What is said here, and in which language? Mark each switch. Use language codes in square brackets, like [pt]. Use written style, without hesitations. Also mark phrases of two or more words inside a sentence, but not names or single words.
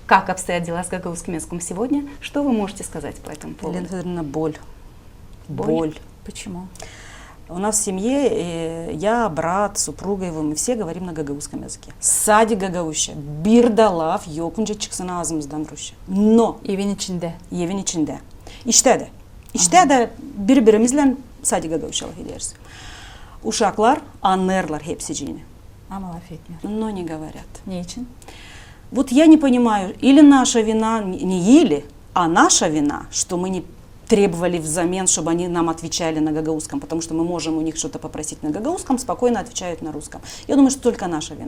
[ru] как обстоят дела с гагаузским языком сегодня. Что вы можете сказать по этому поводу? Елена Федоровна, боль. Боль. Почему? У нас в семье я, брат, супруга его, мы все говорим на гагаузском языке. [gag] Сади гагаузша, бирдалав, йокунча çıksın ağzımızdan Rusça. Но Evin içinde. evin içinde. İşte de birbirimizle sadi gagauzşalık ederiz. Uşaklar anlarlar hepsi cini. Ama laf etmiyor. [ru] Но не говорят. [gag] Niçin? [ru] Вот я не понимаю, или наша вина не или, а наша вина, что мы не требовали взамен, чтобы они нам отвечали на гагаузском, потому что мы можем у них что-то попросить на гагаузском, спокойно отвечают на русском. Я думаю, что только наша вина.